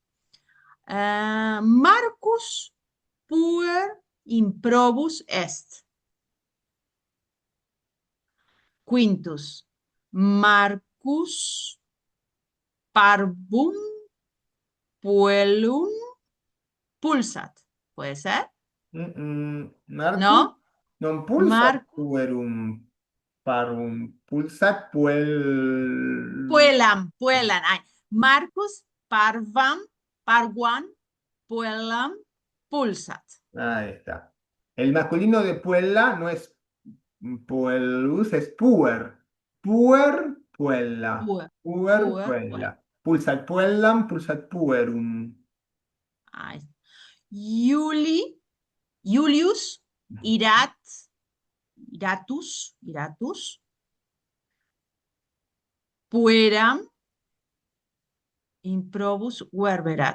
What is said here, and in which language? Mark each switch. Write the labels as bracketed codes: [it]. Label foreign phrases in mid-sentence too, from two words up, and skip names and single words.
[la] Marcus puer improbus est. Quintus. Marcus parvum puellum pulsat. [es] ¿Puede ser? [la] Marcum [es] ¿No? [la] non pulsat puerum parum. Pulsat puellam. Ay, Marcus parvam puellam pulsat. [es] Ahí está. El masculino de [la] puella no [es] es puellus, es puer. [la] Puer, puella. Puer, puella. Pulsat puellam, pulsat puerum. Ay. Julius iratus pueram improbus verberat.